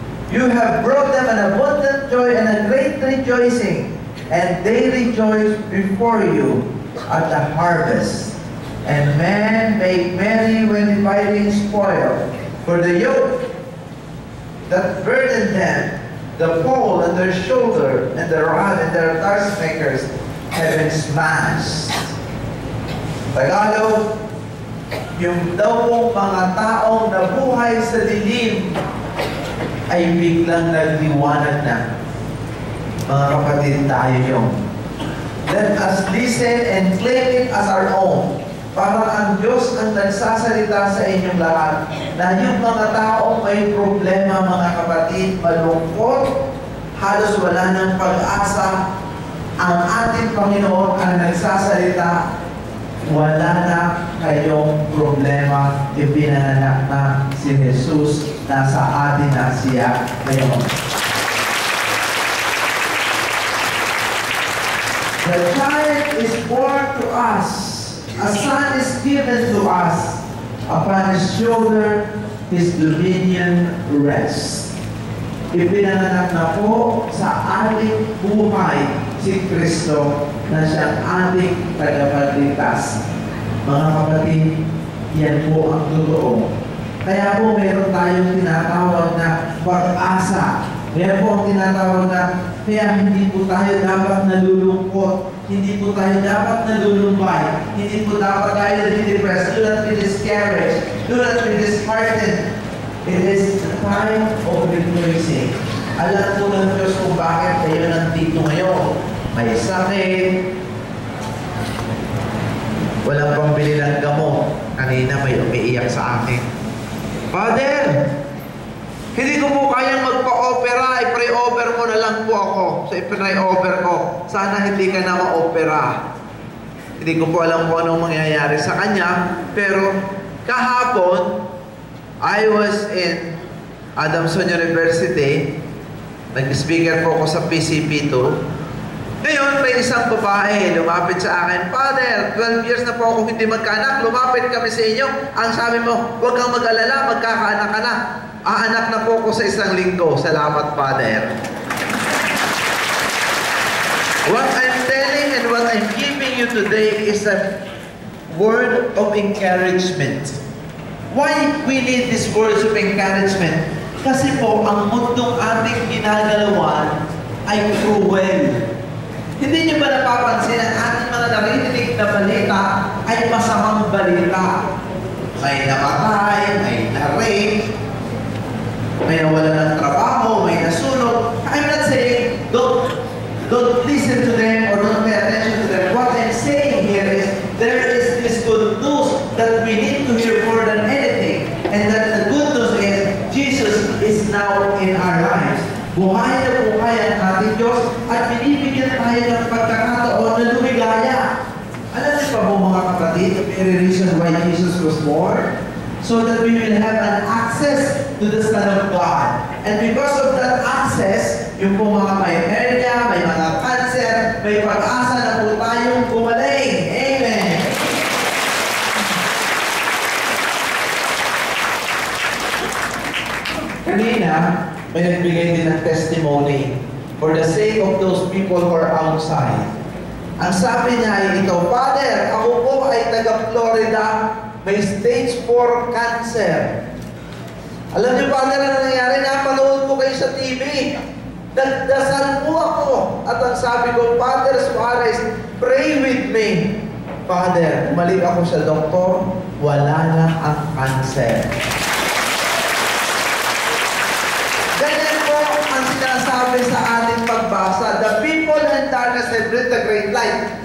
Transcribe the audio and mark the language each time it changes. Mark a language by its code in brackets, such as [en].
[en] You have brought them an abundant joy and a great rejoicing, and they rejoice before you at the harvest. And men make merry when dividing spoil, for the yoke that burden them, the pole on their shoulder, and the rod and their task makers have been smashed. [tl] Tagalog, yung daw pong mga taong nabuhay sa dilim ay biglang nagliwanag na. Mga kapatid, tayo yun. [en] Let us listen and claim it as our own. [tl] Parang ang Diyos ang nagsasalita sa inyong lahat na yung mga taong may problema, mga kapatid, malungkot, halos wala ng pag-asa, ang ating Panginoon ang nagsasalita, wala na kayong problema, ipinanganak na si Jesus, nasa atin na siya ngayon. [en] The child is born to us, a son is given to us, upon his shoulder his dominion rests. [tl] Ipinanganak na po sa ating buhay si Kristo na siyang ating tagapagligtas. Mga kapatid, yan po ang totoo. Kaya po meron tayong tinatawag na pag-asa. Meron po ang tinatawag na kaya hindi po tayo dapat nalulungkot, hindi po tayo dapat nalulumbay, hindi po dapat tayo nadidepressed, [en] do not be discouraged, do not be disheartened. It is the time of rejoicing. [tl] Alam po ng Diyos kung bakit kayo nandito ngayon. May sakit, walang pambili ng gamot. Kanina may umiiyak sa akin. Father, hindi ko po kayang magpa-opera, i-pre-over mo na lang po ako. So, i-pre-over ko. Sana hindi ka na ma-opera. Hindi ko po alam kung anong mangyayari sa kanya. Pero, kahapon, [en] I was in Adamson University. [tl] Nag-speaker po ako sa PCP2. Ngayon, may isang babae lumapit sa akin, Father, 12 years na po ako hindi magkaanak, lumapit kami sa inyo. Ang sabi mo, huwag kang mag-alala, magkakaanak ka na. Aanak na po ako sa isang linggo. Salamat, Father. [en] What I'm telling and what I'm giving you today is a word of encouragement. Why we need these words of encouragement? [tl] Kasi po, ang mundong ating ginagalawan ay cruel. Hindi niyo ba napapansin ang ating mga naririnig na balita ay masamang balita? May namatay, may na-rape, may nawala ng trabaho, may nasunog. [en] I'm not saying don't listen to them or don't pay attention to them. What I'm saying here is there is this good news that we need to hear more than anything. And that the good news is Jesus is now in our lives. [tl] Buhay na buhay ang ating Diyos at binibigyan tayo ng pagkakataon na lumigaya. Alam niyo pa po mga kapatid, [en] the very reason why Jesus was born? So that we will have an access to the Son of God. And because of that access, [tl] yung po mga may hernia, may mga cancer, may pag-asa na po tayong gumaling. Amen! Kanina, may nagbigay din ng [en] testimony for the sake of those people who are outside. [tl] Ang sabi niya ay ito, Father, ako po ay taga-Florida, may stage 4 cancer. Alam niyo, Father, ano nangyari? Napanood ko kayo sa TV. Nagdasal po ako. At ang sabi ko, Father Suarez, [en] pray with me. [tl] Father, umalik ako sa doktor. wala na ang cancer. Ganyan po ang sinasabi sa ating pagbasa. [en] The people in darkness have read the great light.